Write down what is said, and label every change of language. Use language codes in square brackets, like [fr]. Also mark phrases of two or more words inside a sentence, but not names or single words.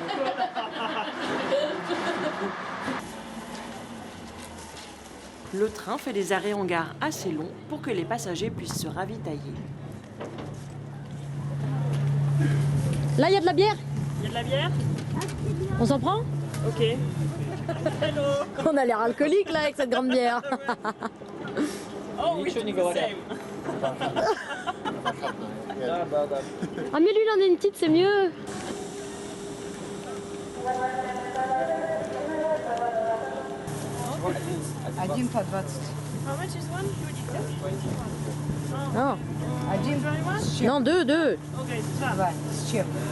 [fr] Le train fait des arrêts en gare assez longs pour que les passagers puissent se ravitailler. Là, il y a de la bière? Il y a de la bière? On s'en prend? [en] Ok. Hello. [fr] On a l'air alcoolique là avec cette grande bière. [ru] Oh, ничего не говорят. [fr] Yeah. Ah mais lui il en a une petite, c'est mieux. [ru] Один по 20. [en] How much is one? [fr] Non, [ru] Один с чем? [fr] non deux. Okay, [ru] Два. С чем?